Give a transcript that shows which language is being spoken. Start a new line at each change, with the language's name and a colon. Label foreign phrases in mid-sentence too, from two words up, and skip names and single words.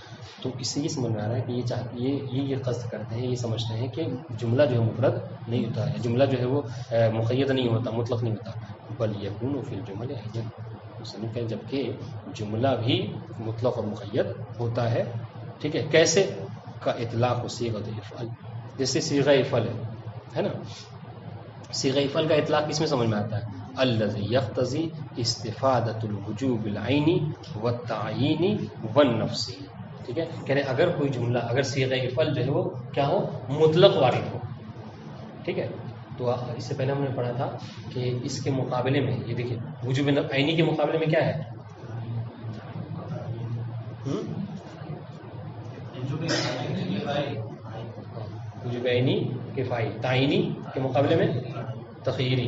Urdu: تو اس سے یہ سمجھ میں آ رہا ہے کہ یہ قصد کرتے ہیں، یہ سمجھتے ہیں کہ جملہ جو ہے مفرد نہیں ہوتا ہے، جملہ جو ہے وہ مقید نہیں ہوتا، مطلق نہیں ہوتا،
Arabic: بل یکون فی الجمل
Urdu: مصنف ہے جبکہ جملہ بھی مطلق اور مقید ہوتا ہے. ٹھیک ہے، کیسے؟ کا اطلاق
Arabic: و صیغۃ افعل،
Urdu: جیسے صیغہ افعل ہے نا، صیغہ افعل کا اطلاق کس میں سمجھ میں آتا ہے؟
Arabic: الذی یقتضی استفادۃ الوجوب العینی والتعیینی والنفسی.
Urdu: ٹھیک ہے، کہہ رہے اگر کوئی جملہ، اگر صیغہ افعل جو ہے وہ کیا ہو؟ مطلق وارد ہو. ٹھیک ہے، تو اس سے پہلے ہم نے پڑھا تھا کہ اس کے مقابلے میں یہ دیکھیے وجوب عینی کے مقابلے میں کیا ہے؟ وجوب عینی کفائی، تعینی کے مقابلے میں تخیری.